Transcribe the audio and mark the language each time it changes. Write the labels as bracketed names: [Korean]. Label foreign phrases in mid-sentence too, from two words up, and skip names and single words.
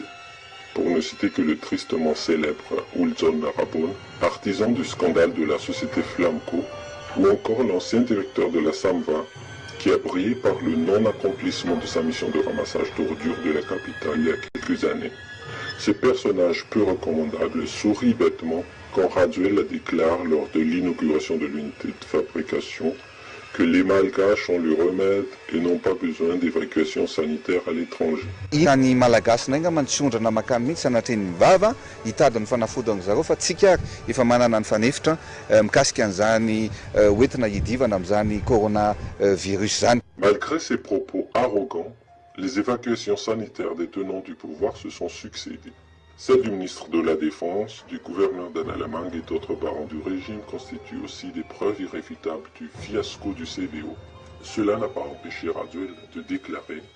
[French] Pour ne citer que le tristement célèbre Ulzon Rabon, artisan du scandale de la société Flamco, ou encore l'ancien directeur de la Samva, qui a brillé par le non-accomplissement de sa mission de ramassage d'ordures de la capitale il y a quelques années. Ce personnage peu recommandable sourit bêtement quand Raduel déclare lors de l'inauguration de l'unité de fabrication que les Malgaches ont le remède et n'ont pas besoin d'évacuation sanitaire à l'étranger. [Malagasy] Ny malagasy nanga mantsondrana makany mihitsy sanatria ny vava hitady ny fanafodana zareo fa tsika efa manana ny fanefitra mikasika an'izany hoentina hidivana amin'izany coronavirus zany. [French] Malgré ses propos arrogants, les évacuations sanitaires des tenants du pouvoir se sont succédées. Celle du ministre de la Défense, du gouverneur d'Analamang et d'autres barons du régime constituent aussi des preuves irréfutables du fiasco du CVO. Cela n'a pas empêché Raduel de déclarer «